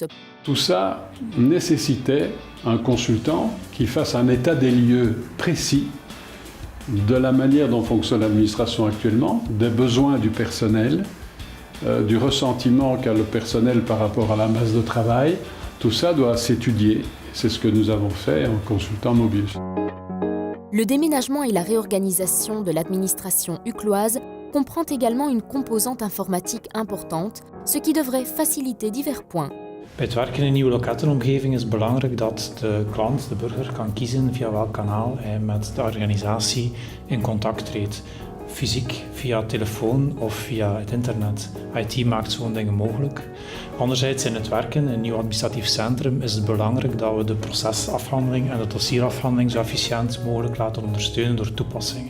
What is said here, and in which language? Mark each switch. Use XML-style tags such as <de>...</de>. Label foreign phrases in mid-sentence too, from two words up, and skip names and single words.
<fr>Tout ça nécessitait un consultant qui fasse un état des lieux précis de la manière dont fonctionne l'administration actuellement, des besoins du personnel, du ressentiment qu'a le personnel par rapport à la masse de travail. Tout ça doit s'étudier. C'est ce que nous avons fait en consultant Mobius. Le déménagement et la réorganisation de l'administration ucloise comprend également une composante informatique importante, ce qui devrait faciliter divers points.</fr> <nl>Bij het werken in een nieuwe lokettenomgeving is het belangrijk dat de klant, de burger, kan kiezen via welk kanaal hij met de organisatie in contact treedt. Fysiek, via telefoon of via het internet. IT maakt zo'n dingen mogelijk. Anderzijds in het werken in een nieuw administratief centrum is het belangrijk dat we de procesafhandeling en de dossierafhandeling zo efficiënt mogelijk laten ondersteunen door toepassingen.</nl>